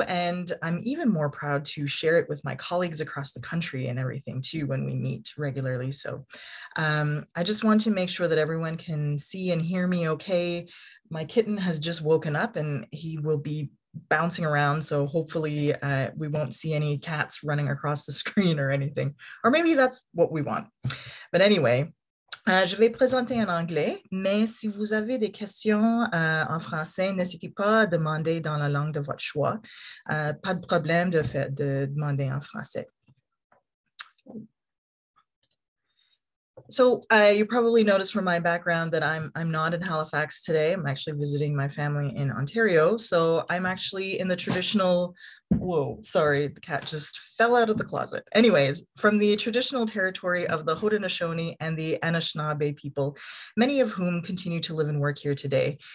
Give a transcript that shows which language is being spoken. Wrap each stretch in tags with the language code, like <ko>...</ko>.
<en>And I'm even more proud to share it with my colleagues across the country and everything too when we meet regularly. So I just want to make sure that everyone can see and hear me okay. My kitten has just woken up and he will be bouncing around. So hopefully we won't see any cats running across the screen or anything, or maybe that's what we want. But anyway,</en> <fr>je vais présenter en anglais, mais si vous avez des questions en français, n'hésitez pas à demander dans la langue de votre choix. Pas de problème de demander en français.</fr> <en>So you probably noticed from my background that I'm not in Halifax today. I'm actually visiting my family in Ontario. So I'm actually in the traditional, whoa, sorry, the cat just fell out of the closet. Anyways, from the traditional territory of the Haudenosaunee and the Anishinaabe people, many of whom continue to live and work here today.</en>